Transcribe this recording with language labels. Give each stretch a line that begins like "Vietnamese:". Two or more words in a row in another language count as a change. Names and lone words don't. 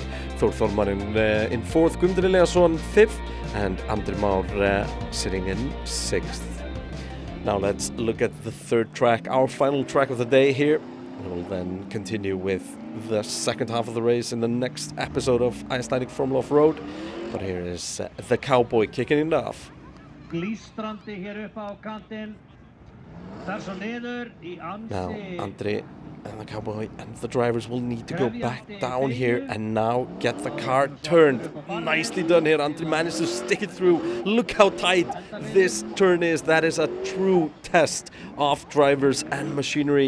English: Thor Þormar in 4th, Guðmundur Eliasson 5th, and Andri Már sitting in 6th. Now let's look at the 3rd track, our final track of the day here. We'll then continue with the second half of the race in the next episode of Icelandic Formula Offroad. But here is the Cowboy kicking it off.
Icelandic: Glístrandi hér upp á kantinn. Þar svo niður í ansi.
English: Now Andri and the Cowboy and the drivers will need to go back down here and now get the car turned. Nicely done here. Andri managed to stick it through. Look how tight this turn is. That is a true test of drivers and machinery.